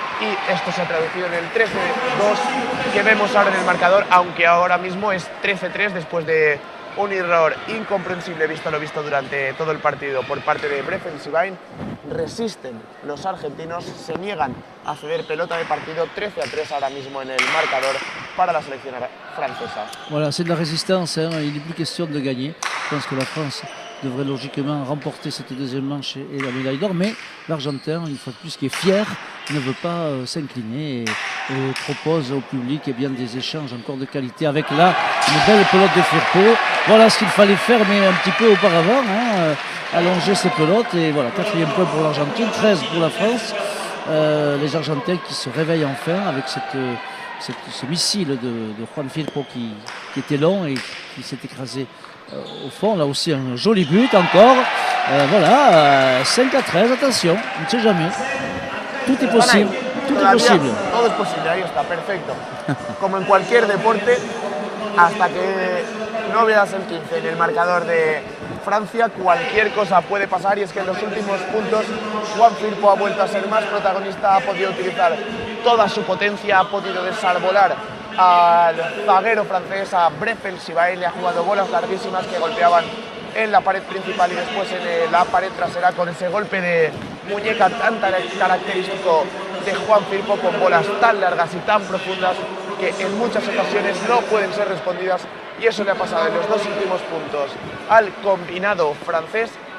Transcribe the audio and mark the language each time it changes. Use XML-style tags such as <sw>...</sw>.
<es>y esto se ha traducido en el 13-2 que vemos ahora en el marcador, aunque ahora mismo es 13-3 después de un error incomprensible visto lo visto durante todo el partido por parte de Breffel-Savain. Resisten los argentinos, se niegan a ceder pelota de partido. 13-3 ahora mismo en el marcador para la selección francesa.</es> <fr>Voilà, c'est de la résistance, hein. Il n'est plus question de gagner. Je pense que la France devrait logiquement remporter cette deuxième manche et la médaille d'or, mais l'Argentin, une fois de plus, qui est fier, ne veut pas s'incliner et propose au public bien des échanges encore de qualité avec là une belle pelote de Firpo. Voilà ce qu'il fallait faire, mais un petit peu auparavant, hein, allonger ces pelotes. Et voilà, 4e point pour l'Argentine, 13 pour la France. Les Argentins qui se réveillent enfin avec ce missile de Juan Firpo qui était long et qui s'est écrasé au fond. Là aussi un joli but encore. Voilà, 5-13, attention, on ne sait jamais. Tout est possible.</fr> <es>Tout es posible. Todo es posible, ahí está, perfecto. Como en cualquier deporte, hasta que no veas el 15 en el marcador de Francia, cualquier cosa puede pasar, y es que en los últimos puntos Juan Firpo ha vuelto a ser más protagonista, ha podido utilizar toda su potencia, ha podido desarbolar al zaguero francés, a Breffel-Savain, le ha jugado bolas larguísimas que golpeaban en la pared principal y después en la pared trasera, con ese golpe de muñeca tan característico de Juan Firpo, con bolas tan largas y tan profundas que en muchas ocasiones no pueden ser respondidas, y eso le ha pasado en los dos últimos puntos al combinado francés.</es>